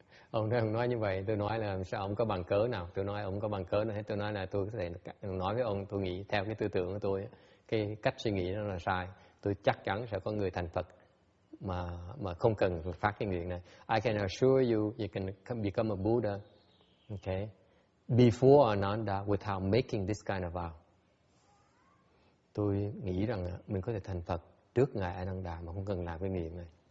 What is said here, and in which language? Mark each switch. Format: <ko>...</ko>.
<vi>Ông nói như vậy, tôi nói là sao ông có bằng cớ nào? Tôi nói ông có bằng cớ nào hết. Tôi nói là tôi có thể nói với ông, tôi nghĩ theo cái tư tưởng của tôi, cái cách suy nghĩ đó là sai. Tôi chắc chắn sẽ có người thành Phật mà không cần phát cái nguyện này.</vi> <en>I can assure you can become a Buddha, okay, before Ananda without making this kind of vow.</en> <vi>Tôi nghĩ rằng mình có thể thành Phật trước ngài Ananda mà không cần làm cái nguyện này.</vi>